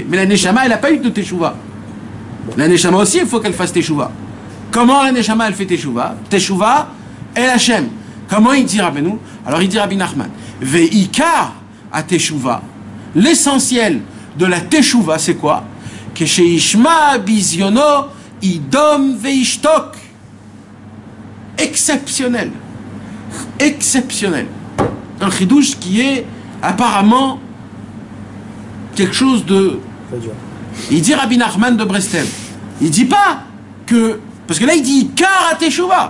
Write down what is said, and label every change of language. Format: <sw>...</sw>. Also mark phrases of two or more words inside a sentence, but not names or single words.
<fr>Mais la Neshama, elle n'a pas eu de Teshuvah. La Neshama aussi, il faut qu'elle fasse Teshuvah. Comment la Neshama, elle fait Teshuvah?</fr> <he>תשובה אל השם.</he> <fr>Comment il dit Rabbeinu? Alors il dit Rabbi Nachman,</fr> <he>ועיקר התשובה.</he> <fr>L'essentiel de la Teshuvah, c'est quoi?</fr> <he>כשישמע בזיונו ידום וישתוק.</he> <fr>Exceptionnel. Exceptionnel. Un chidouche qui est apparemment quelque chose de... Il dit Rabbi Nachman de Breslev. Il dit pas que... Parce que là il dit</fr> <he>עיקר התשובה.</he>